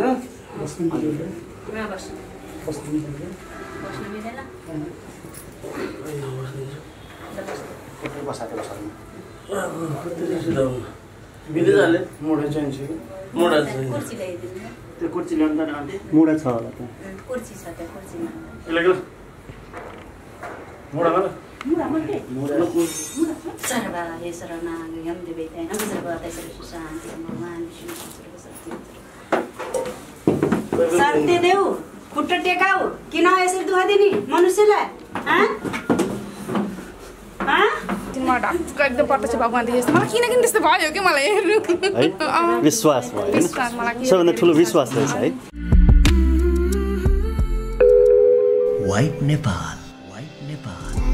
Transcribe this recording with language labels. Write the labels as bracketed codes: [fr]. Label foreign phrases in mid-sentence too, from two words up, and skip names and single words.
[ne] बस्नु मिलेन? कुर्सी ल्याइदिनु। त्यो कुर्सी ल्याउनु त आन्टी मुडा छ होला त। कुर्सी छ त्यहाँ, कुर्सीमा। [sa] सर्वा हे शरणागतं देवैते नमः सर्वदा शान्ति भगवान् विष्णु सर्वशक्ति। [ne] शान्ति देऊ, खुट्टा टेकाऊ। किन यसरी दुःख दिने मनुष्यलाई? मलाई ढक्क एकदम प्रत्यक्ष भगवान देखेछ। मलाई किन किन त्यस्तो भयो कि मलाई हेर्नु है विश्वास भयो हैन। सबभन्दा ठुलो विश्वास रहेछ है। वाइब नेपाल, वाइब नेपाल।